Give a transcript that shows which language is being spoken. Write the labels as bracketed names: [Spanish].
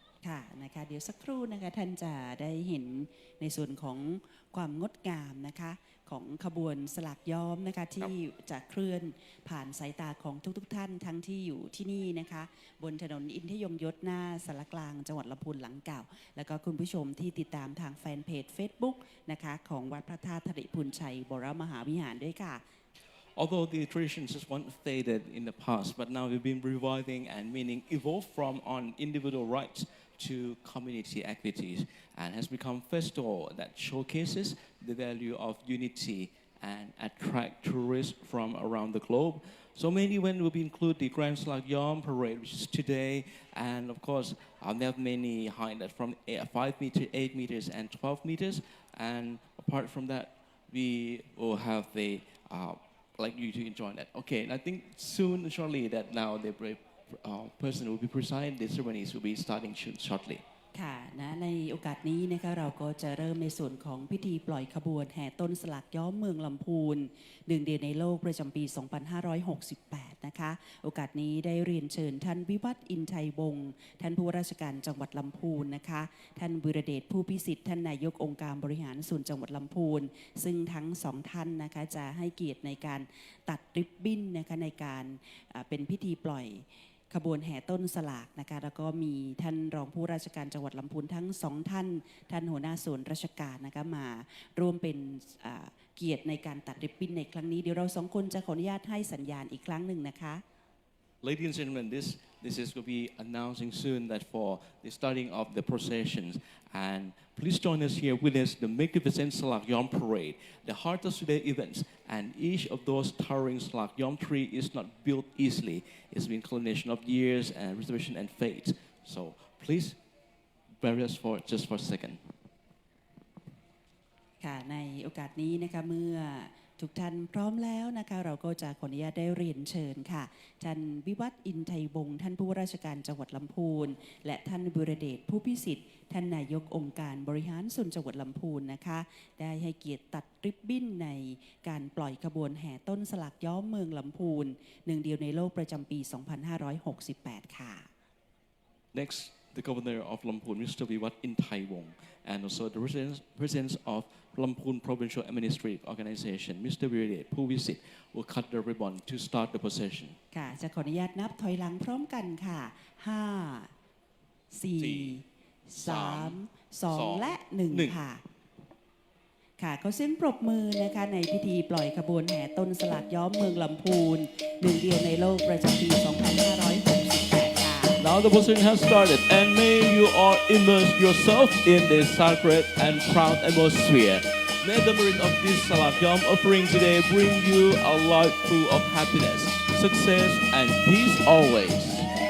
[Thai] ค่ะนะคะเดี๋ยวสักครู่นะคะท่านจะได้เห็นในส่วนของความงดงามนะคะของขบวนสลากย้อมนะคะที่จะเคลื่อนผ่านสายตาของทุกท่านทั้งที่อยู่ที่นี่นะคะบนถนนอินทยงยศหน้าสารกลางจังหวัดลำพูนหลังเก่าแล้วก็คุณผู้ชมที่ติดตามทางแฟนเพจ Facebook นะคะของวัดพระธาตุธริพุนชัยบรมหาวิหารด้วยค่ะ [English] Although the traditions just once faded in the past, but now we've been reviving and meaning evolved from on individual rights to community activities and has become festival that showcases the value of unity and attract tourists from around the globe. So many events will be include the Grand Slak Yom Parade, which is today, and of course, there are many highlights from 5 meters, 8 meters, and 12 meters. And apart from that, we will have the like you to enjoy that. Okay, and I think soon, shortly, that now the person will be presiding, the ceremonies will be starting shortly. [Thai] ค่ะนะในโอกาสนี้นะคะเราก็จะเริ่มในส่วนของพิธีปล่อยขบวนแห่ต้นสลักย้อมเมืองลำพูนหนึ่งเดียวในโลกประจำปี 2568 นะคะโอกาสนี้ได้เรียนเชิญท่านวิวัฒน์อินไทยวงศ์ท่านผู้ว่าราชการจังหวัดลำพูนนะคะท่านบุรเดชผู้พิสิทธิ์ท่านนายกองค์การบริหารส่วนจังหวัดลำพูนซึ่งทั้งสองท่านนะคะจะให้เกียรติในการตัดริบบิ้นนะคะในการเป็นพิธีปล่อย ขบวนแห่ต้นสลากนะคะแล้วก็มีท่านรองผู้ราชการจังหวัดลำพูนทั้งสองท่านท่านหัวหน้าส่วนราชการนะคะมาร่วมเป็นเกียรติในการตัดริบบิ้นในครั้งนี้เดี๋ยวเราสองคนจะขออนุญาตให้สัญญาณอีกครั้งหนึ่งนะคะ [English] Ladies and gentlemen, this is going to be announcing soon that for the starting of the processions, and please join us here witness the magnificent Salak Yom Parade, the heart of today's events, and each of those towering Salak Yom tree is not built easily. It's been a culmination of years and reservation and faith. So please bear with us for just for a second. [Thai] ค่ะในโอกาสนี้นะคะเมื่อทุกท่านพร้อมแล้วนะคะเราก็จะขออนุญาตได้เรียนเชิญค่ะท่านวิวัฒน์อินไทยวงศ์ท่านผู้ว่าราชการจังหวัดลำพูนและท่านบุรเดชผู้พิสิทธิ์ท่านนายกองค์การบริหารส่วนจังหวัดลำพูนนะคะได้ให้เกียรติตัดริบบิ้นในการปล่อยขบวนแห่ต้นสลักย้อมเมืองลำพูนหนึ่งเดียวในโลกประจำปี 2568 ค่ะ [English] Next, the Governor of Lamphun, Mr. Vivat Intaiwong, and also the presidents of Lamphun Provincial Administrative Organization, Mr. Virade Puvisit, will cut the ribbon to start the procession. [Thai] ค่ะจะขออนุญาตนับถอยหลังพร้อมกันค่ะ5 4 3 2 และ 1 ค่ะค่ะก็เส้นปรบมือนะคะในพิธีปล่อยขบวนแห่ต้นสลักย้อมเมืองลำพูนหนึ่งเดียวในโลกประจำปี 2568 ค่ะ [English] Now the procession has started, and may you all immerse yourself in this sacred and proud atmosphere. May the merit of this Salak Yom offering today bring you a life full of happiness, success, and peace always.